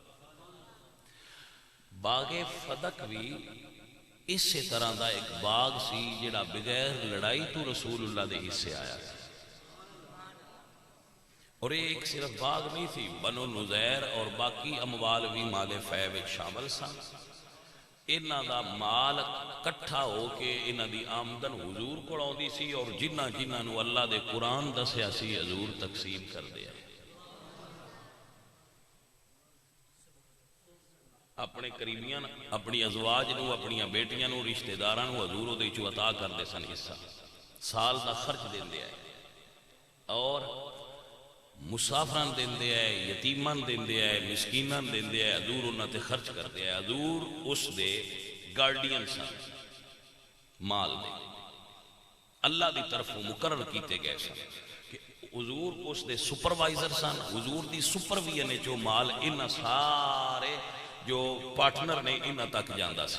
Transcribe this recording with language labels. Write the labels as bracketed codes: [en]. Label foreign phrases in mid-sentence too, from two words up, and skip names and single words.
[pa] باغ فدق بھی اسی طرح دا ایک باغ سی جڑا بغیر لڑائی تو رسول اللہ دے حصے آیا. [ur] اور ایک صرف باغ نہیں تھی [pa] بنو نزیر اور باقی اموال بھی مال فے وچ شامل سن. انہاں دا مال کٹھا ہو کے انہاں دی آمدن حضور کو آوندی سی اور جنہ جنہاں نو اللہ دے قرآن دسیا سی حضور تقسیم کر دیا. اپنے قریبیاں اپنی ازواج نو اپنی بیٹیاں نو رشتہ داراں نو حضور او دے چوں عطا کردے سن حصہ. سال دا خرچ دیندے آئے اور مسافران دیندے آئے یتیمان دیندے آئے مسکینان دیندے آئے. حضور انہاں تے خرچ کردے آئے. حضور اس دے گارڈین سن مال دے اللہ دی طرف مقرر کیتے گئے سن کہ حضور اس دے سپروائزر سن. حضور دی سپرویژن نے جو مال انہاں سارے جو پارٹنر نے انہاں تک جاندا سی.